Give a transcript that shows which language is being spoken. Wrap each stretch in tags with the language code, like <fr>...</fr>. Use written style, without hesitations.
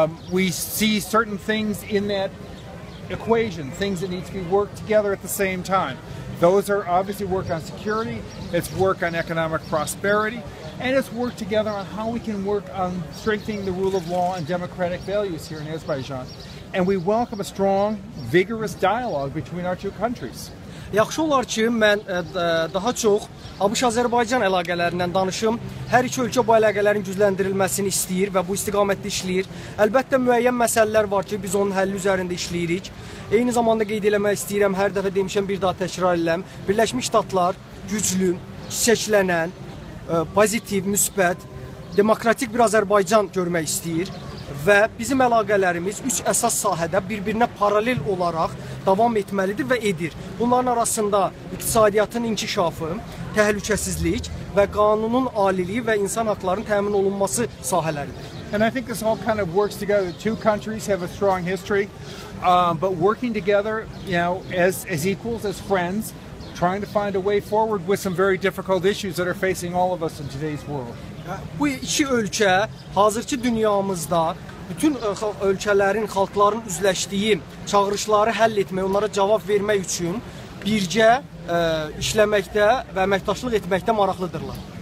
<en>We see certain things in that equation, things that need to be worked together at the same time. Those are obviously work on security, it's work on economic prosperity, and it's work together on how we can work on strengthening the rule of law and democratic values here in Azerbaijan. And we welcome a strong, vigorous dialogue between our two countries.</en> <az>Yaxşı olar ki, mən daha çox ABŞ-Azərbaycan əlaqələrindən danışım. Hər iki ölkə bu əlaqələrin gücləndirilməsini istəyir və bu istiqamətdə işləyir. Əlbəttə, müəyyən məsələlər var ki, biz onun həlli üzərində işləyirik. Eyni zamanda qeyd eləmək istəyirəm, hər dəfə demişəm, bir daha təkrar edirəm. Birləşmiş Ştatlar güclü, çiçəklənən, pozitiv, müsbət, demokratik bir Azərbaycan görmək istəyir. Və bizim əlaqələrimiz üç əsas sahədə bir-birinə paralel olaraq davam etməlidir və edir. Bunların arasında iqtisadiyyatın inkişafı, təhlükəsizlik və qanunun aliliyi və insan haqlarının təmin olunması sahələridir.</az> <en>And I think this all kind of works together. The two countries have a strong history, but working together, as equals, as friends, trying to find a way forward with some very difficult issues that are facing all of us in today's world.</en> <az>Bu iki ölkə hazırki dünyamızda bütün ölkələrin, xalqların üzləşdiyi çağırışları həll etmək, onlara cavab vermək üçün birgə işləməkdə və əməkdaşlıq etməkdə maraqlıdırlar.</az>